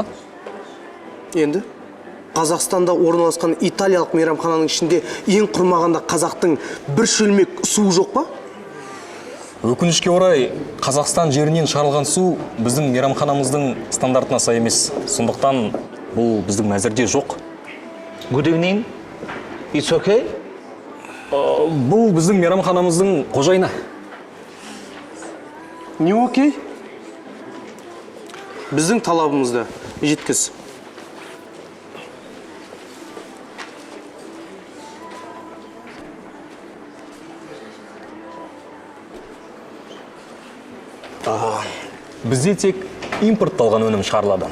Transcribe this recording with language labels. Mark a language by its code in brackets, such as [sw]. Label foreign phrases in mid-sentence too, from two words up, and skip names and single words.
[kk] Енді Қазақстанда орналасқан италиялық мейрамхананың ішінде ең құрмағанда қазақтың бір шөлмек суы жоқ па? Өкінішке орай, Қазақстан жерінен шығарылған су біздің мейрамханамыздың стандартына сай емес. Сондықтан бұл біздің мәзірде жоқ. [en] Good evening. It's okay? [kk] Бұл біздің мейрамханамыздың қожайыны. Не окей? Біздің талабымызды жеткіз. Бізде тек импортталған өнім шығарылады.